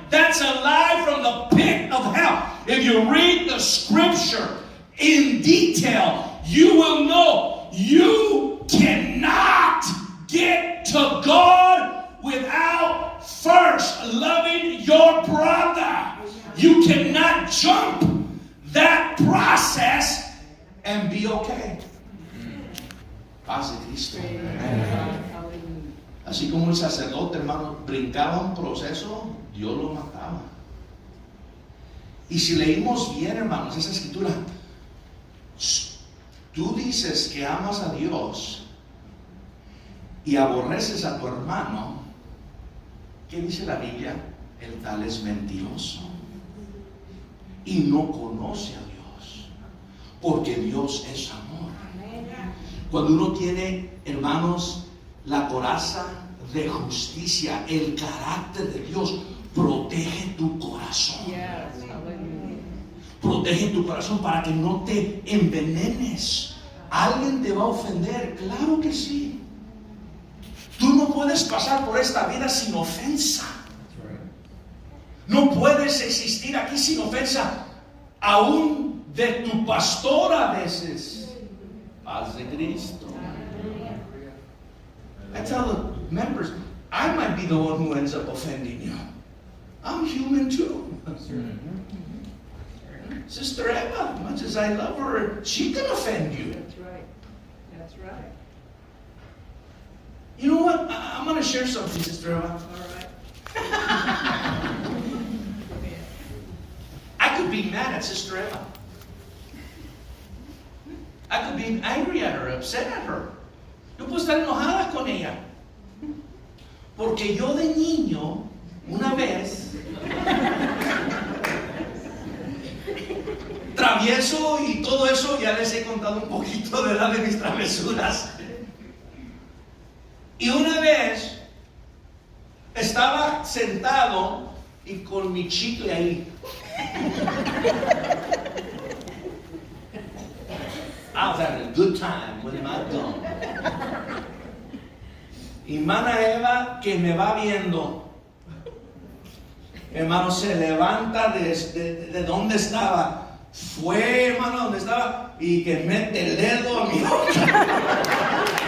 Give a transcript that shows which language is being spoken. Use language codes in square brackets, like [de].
[en] That's a lie from the pit of hell. If you read the scripture in detail, you will know you cannot get to God without first loving your brother. You cannot jump that process and be okay. [es] Paz de Cristo. Así como el sacerdote, hermano, brincaba un proceso, Dios lo mataba. Y si leímos bien, hermanos, esa escritura, tú dices que amas a Dios y aborreces a tu hermano, ¿qué dice la Biblia? El tal es mentiroso y no conoce a Dios, porque Dios es amor. Cuando uno tiene, hermanos, la coraza de justicia, el carácter de Dios, protege tu corazón. Protege tu corazón para que no te envenenes. ¿Alguien te va a ofender? Claro que sí. Tú no puedes pasar por esta vida sin ofensa. No puedes existir aquí sin ofensa, aún de tu pastor a veces. Paz de Cristo. [en] I tell the members, I might be the one who ends up offending you. I'm human too. Sister Eva, as much as I love her, she can offend you. That's right. That's right. You know what? I'm going to share something, Sister Eva. All right. I could be mad at Sister Eva. I could be angry at her, upset at her. [es] Yo puedo estar enojada con ella. Porque yo de niño, una vez, travieso y todo eso, ya les he contado un poquito de edad de mis travesuras. Y una vez estaba sentado y con mi chicle ahí. [en] I was having a good time with my gum. [es] Y Mana Eva, que me va viendo, hermano, se levanta de donde estaba. Fue, hermano, donde estaba y que mete el dedo a mi boca.